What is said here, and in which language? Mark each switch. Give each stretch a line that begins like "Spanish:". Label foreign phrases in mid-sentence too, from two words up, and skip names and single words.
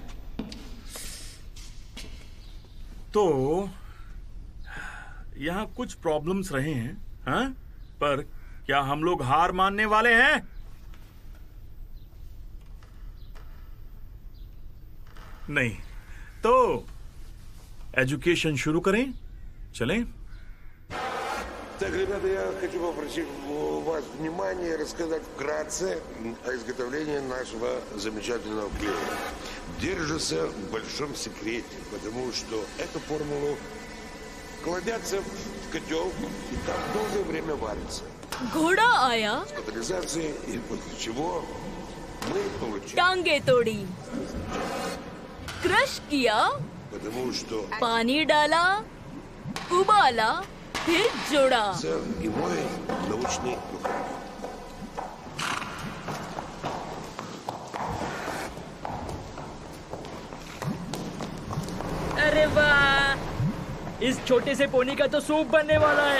Hindi: तो यहाँ कुछ प्रॉब्लम्स रहे हैं, हाँ? पर क्या हम लोग हार मानने वाले हैं? नहीं। तो एजुकेशन शुरू करें? चलें?
Russian: Так, ребята, я хочу попросить у вас внимания рассказать вкратце о изготовлении нашего замечательного клея. Держится в большом секрете, потому что эту формулу кладется в котел и там долгое время варится.
Hindi: घोड़ा आया,
Russian: С катализацией, и после чего мы получаем.
Hindi: टांगे तोड़ी, क्रश किया,
Russian: Потому что
Hindi: पानी डाला, उबाला, फिर जोड़ा।
Russian: и мой научный выход.
Hindi: अरे वाह, इस छोटे से पोनी का तो सूप बनने वाला है।